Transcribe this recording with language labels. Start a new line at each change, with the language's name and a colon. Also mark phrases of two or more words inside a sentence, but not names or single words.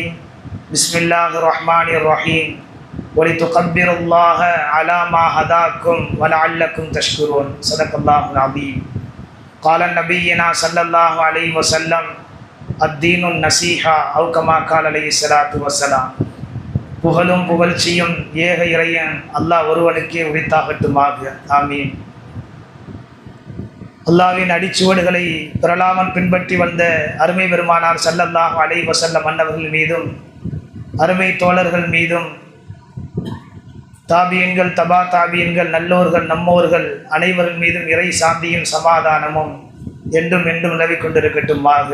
Arabic: بسم الله الرحمن الرحيم. ولتكبروا الله على ما هداكم ولعلكم تشكرون. صدق الله العظيم. قال نبينا صلى الله عليه وسلم الدين النصيحة أو كما قال عليه الصلاة والسلام.
Tamil: புகழும் புகழ்ச்சியும் ஏக இறையன் அல்லாஹ் ஒருவனுக்கே உரித்தாகட்டுமாக. ஆமீன். அல்லாஹ்வின் அடிச்சுவடுகளை பிரலாமன் பின்பற்றி வந்த அருமை பெருமானார்
Arabic: صلى الله عليه وسلم
Tamil: அன்னவர்கள் மீதும் அருமை தோழர்கள் மீதும் தாபியன்கள் தபா தாபியன்கள் நல்லோர்கள் நம்மோர்கள் அனைவர்கள் மீதும் இறை சாந்தியும் சமாதானமும் என்றும் என்றும் நிலவி கொண்டிருக்கட்டுமாக.